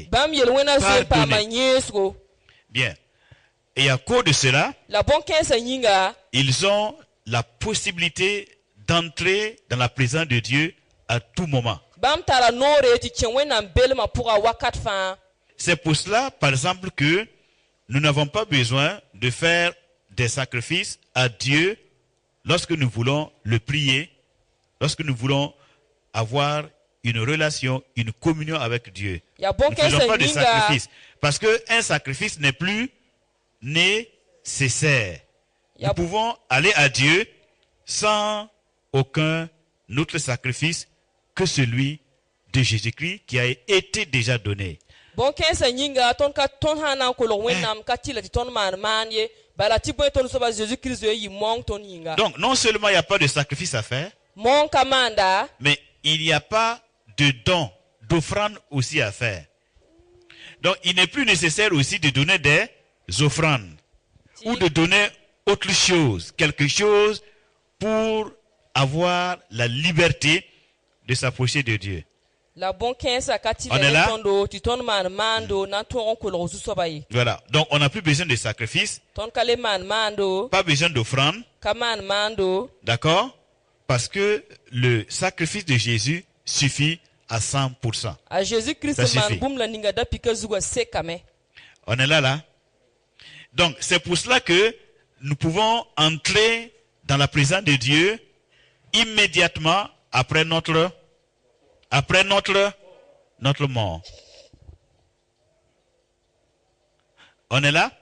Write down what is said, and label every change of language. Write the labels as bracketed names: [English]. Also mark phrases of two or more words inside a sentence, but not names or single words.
[Mossi] bãmb yel-wẽnã zoe [French] Pardonné. [Mossi] paama yẽesgo [French] Bien. Et à cause de cela, [Mossi] la bõn-kãensã yĩnga [French] ils ont la possibilité d'entrer dans la présence de Dieu à tout moment. [Mossi] bãmb tara noore tɩ kẽ wẽnnaam belmã pʋga wakat fãa [French] C'est pour cela, par exemple, que nous n'avons pas besoin de faire des sacrifices à Dieu lorsque nous voulons le prier, lorsque nous voulons avoir une relation, une communion avec Dieu. [Mossi] yaa [French] Nous ne faisons [Mossi] bõn-kãensã [French] pas de [Mossi] yĩnga [French] sacrifice. Parce qu'un sacrifice n'est plus nécessaire. [Mossi] yaa [French] Nous pouvons aller à Dieu sans aucun autre sacrifice que celui de Jésus-Christ qui a été déjà donné. [Mossi] bõn-kãensã yĩnga tõnd sã n na n kolg wẽnnaam ka tɩ la tɩ tõnd maan ye bala tɩ bõe tõnd soaba Jésus-Kirist zoe yɩ mong tõnd yĩnga [French] Donc, non seulement il n'y a pas de sacrifice à faire, [Mossi] mong ka maanda [French] mais il n'y a pas de don, d'offrande aussi à faire. Donc, il n'est plus nécessaire aussi de donner des offrandes ou de donner autre chose, quelque chose pour avoir la liberté de s'approcher de Dieu. [Mossi] la bõn-kãensã ka tɩ [French] On est [Mossi] la [French] là? [Mossi] ne tõndo tɩ tõnd maan maando na n tõog n kolg zu-soaba ye [French] Voilà. Donc, on n'a plus besoin de sacrifice, [Mossi] tõnd ka le maan maando [French] pas besoin d'offrande, [Mossi] ka maan maando [French] d'accord? Parce que le sacrifice de Jésus suffit à 100%. [Mossi] a Jésus-Kirist [French] Ça [Mossi] maan [French] suffit. [Mossi] bũmb la ninga da pika zugã sekame [French] On est là? Donc, c'est pour cela que nous pouvons entrer dans la présence de Dieu immédiatement après notre mort. On est là?